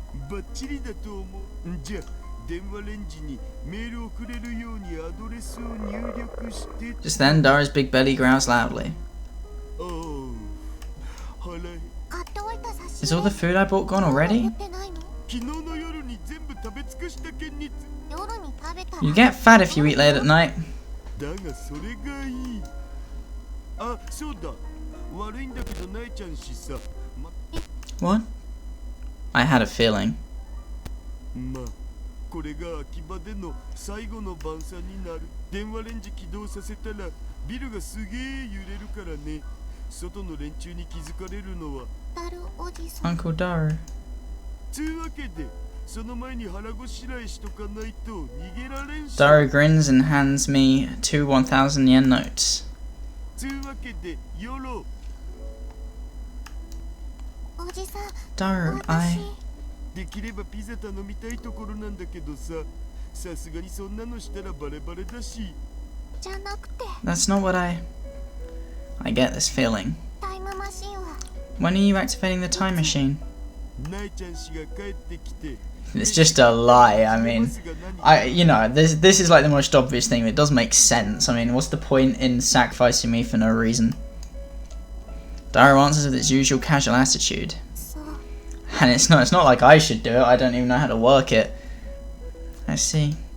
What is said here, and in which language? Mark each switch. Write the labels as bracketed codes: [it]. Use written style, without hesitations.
[ja] バッチリだと思う。じゃあ電話レンジにメールをくれるようにアドレスを入力して。 [en] Just then, Daru's big belly growls loudly. [ja] おう、腹減。買っておいた差し [en] Is all the food I bought gone already? [ja] ってないの？昨日の夜に全部食べ尽くした件に夜に食べたら [en] You get fat if you eat late at night. [ja] だがそれがいい。あ、そうだ。悪いんだけどないちゃんしさ。 [en] What? I had a feeling. [ja] まあ、これが秋葉での最後の晩餐になる。電話レンジ起動させたらビルがすげえ揺れるからね。外の連中に気づかれるのは。ダルおじさん [en] Uncle Daru. [ja] つうわけで、その前に腹ごしらえしとかないと逃げられんし。 [en] Daru grins and hands me 2 1,000 yen notes. [ja] つうわけで、よろ。おじさん [en] Daru, I... [ja] できればピザ頼みたいところなんだけどさ、さすがにそんなのしたらバレバレだし。じゃなくて [en] That's not what I get this feeling. [ja] タイムマシンは [en] When are you activating the time machine? [ja] ないちゃん氏が帰ってきて。 [en] It's just a lie. I mean, this is like the most obvious thing. It does make sense. I mean, what's the point in sacrificing me for no reason? Daru answers with its usual casual attitude. [ja] そう [en] And it's not like I should do it. I don't even know how to work it. I see.